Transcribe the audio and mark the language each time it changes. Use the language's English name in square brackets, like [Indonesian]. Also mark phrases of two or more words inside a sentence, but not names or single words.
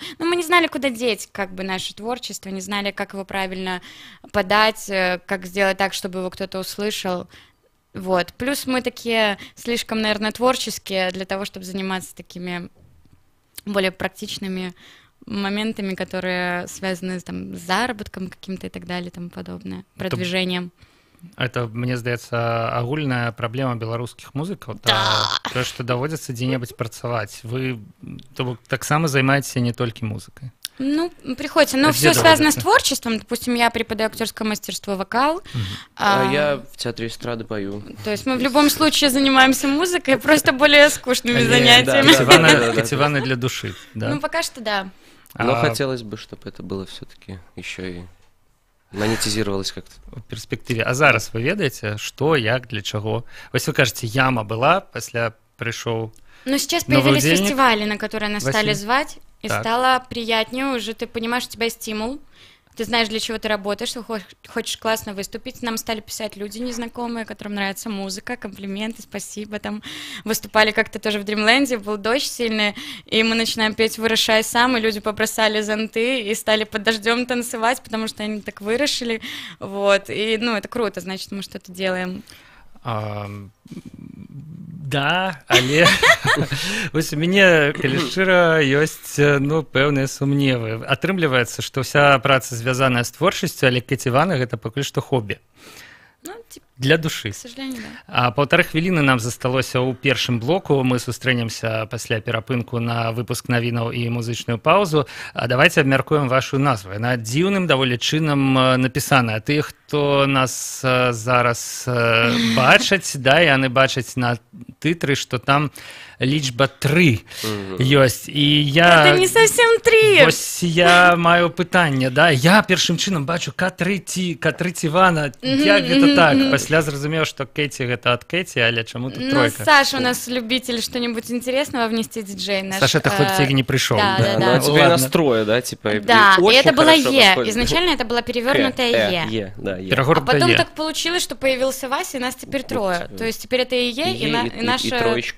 [Russian] Но мы не знали, куда деть как бы наше творчество, не знали, как его правильно подать, как сделать так, чтобы его кто-то услышал. Вот. Плюс мы такие слишком, наверное, творческие для того, чтобы заниматься такими более практичными моментами, которые связаны там, с заработком каким-то и так далее, и тому подобное, продвижением. [Belarusian] Это, мне здаецца, агульная праблема беларускіх музыкаў, то, што даводзіцца дзе-небудзь працаваць. Вы таксама займаецеся не толькі музыкай. [Russian] Ну, приходится. Но все связано с творчеством. Допустим, я преподаю актерское мастерство, вокал. А я в театре эстрады пою. То есть мы в любом случае занимаемся музыкой, просто более скучными занятиями. Кативаны для души. Ну, пока что да. Но хотелось бы, чтобы это было все-таки еще и монетизировалось как-то. В перспективе. [Belarusian] А зараз вы ведаеце, что, як, [Russian] для чего? [Belarusian] Вось вы кажете, яма была, пасля пришел. [Russian] Но сейчас появились фестивали, на которые нас стали звать, и стало приятнее уже, ты понимаешь, у тебя стимул, ты знаешь, для чего ты работаешь, ты хочешь классно выступить. Нам стали писать люди незнакомые, которым нравится музыка, комплименты, спасибо. Там выступали как-то тоже в Дримленде, был дождь сильный, и мы начинаем петь «Вырашай сам», и люди побросали зонты и стали под дождем танцевать, потому что они так вырашили. Вот. И, ну, это круто, значит, мы что-то делаем. [Belarusian] Да, але вось у мяне, калі шчыра, ёсць, ну, пэўныя сумневы. Атрымліваецца, што ўся праца звязаная з творчасцю, але каціваны гэта пакуль што хобі. [Russian] Ну, для души. К сожалению, да. [Belarusian] А полторы хвіліны нам засталося ў першым блоку. Мы сустрэнемся пасля перапынку на выпуск навінаў і музычную паузу. А давайте абмяркуем вашу назву. Яна дзіўным даволі чынам напісаная. Тыя, хто нас зараз бачаць, да, яны бачаць на тытры, што там лічба 3 ёсць. І я... [Russian] Это не совсем 3. [Belarusian] Вось я маю пытанне, да? Я першым чынам бачу К3 Цівана. Як гэта так? Пасля зразумеў, што Кэці гэта ад Кэці, але чаму тут тройка? [Russian] Ну, Саша у нас любитель что-нибудь интересного внести диджей наш. Саша, это хлопцей не пришел. Да. Ну, а теперь настроя, да? Типа, да, и это было Е. Изначально это была перевернутая Е. А потом так получилось, что появился Вася, и нас теперь 3. То есть теперь это и Е, и наша... И троечка.